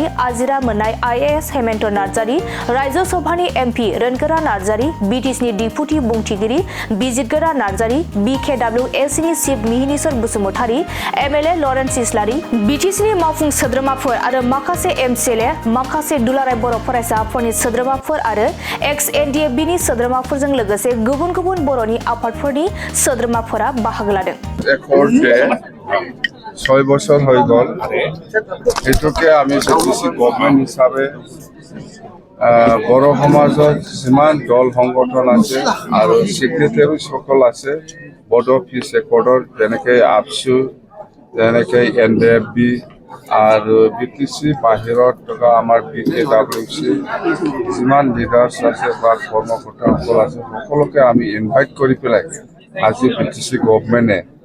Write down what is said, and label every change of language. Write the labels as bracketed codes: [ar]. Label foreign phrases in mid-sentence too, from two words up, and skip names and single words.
[brx] आजिरा मोननाय आइएएस हेमन्त नार्जारि, रायजो सभानि एमपि रोनगोरा नार्जारि, बिटिसिनि डिपुटि बुंथिगिरि बिजितगोरा नार्जारि, बिकेडब्लिउएसिनि चिफ मिहिनीश्वर बसुमतारि, एमएलए लरेन्स इस्लारि, बिटिसिनि मावफुं सोद्रोमाफोर आरो माखासे एमसिएलए, माखासे दुलाराय बर' फरायसा आफादनि सोद्रोमाफोर आरो एक्स एनडिएफबिनि सोद्रोमाफोरजों लोगोसे गुबुन गुबुन बर'नि आफादफोरनि सोद्रोमाफोरा बाहागो लादों। [bn] 6 বছর হয়ে গেল। [as] এটুকে আমি বিটিসি গভর্নমেন্ট হিসাবে বড় সমাজত যিমান দল সংগঠন আছে আৰু সেক্ৰেটাৰী সকল আছে বড়ো পিছ একৰ্ডৰ যেনেকৈ আপসু, যেনেকৈ এনডিএফবি আৰু বিটিসি বাহিৰত থকা আমাৰ বিকেডব্লিউচি যিমান লিডাৰ্ছ আছে বা কৰ্মকৰ্তাসকল আছে সকলোকে আমি ইনভাইট কৰি পেলাই আজি বিটিসি গভৰ্নমেণ্টে